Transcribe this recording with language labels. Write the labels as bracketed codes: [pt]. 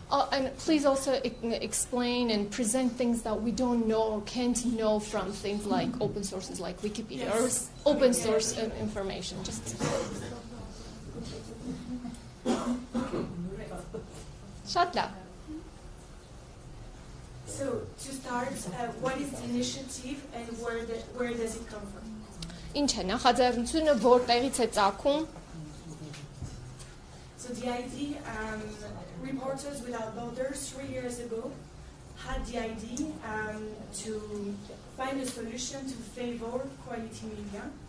[en] And please also explain and present things that we don't know or can't know from things like open sources like Wikipedia or open source information. Just shut up. So to start, what is the initiative and where does it come from? [hy] Ինչ է նախաձեռնությունը, որտեղից է ծագում? [en] So the idea, Reporters Without Borders 3 years ago had the idea to find a solution to favor quality media.